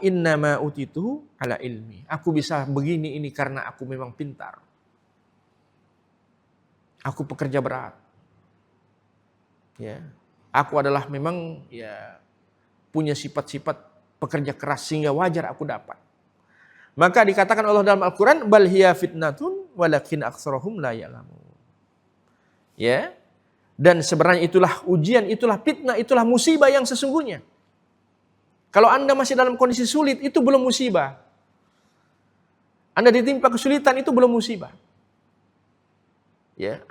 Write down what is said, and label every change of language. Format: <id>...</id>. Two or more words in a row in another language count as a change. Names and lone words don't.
<ar>إنما أوتيته على علم.</ar> <id>Aku bisa begini ini karena aku memang pintar. Aku pekerja berat. Ya, aku adalah memang ya punya sifat-sifat pekerja keras sehingga wajar aku dapat. Maka dikatakan Allah dalam Al-Quran,</id> <ar>بل هي فتنة ولكن أكثرهم لا يعلمون.</ar> <id>Ya. Dan sebenarnya itulah ujian, itulah fitnah, itulah musibah yang sesungguhnya. Kalau Anda masih dalam kondisi sulit, itu belum musibah. Anda ditimpa kesulitan, itu belum musibah. Ya.</id>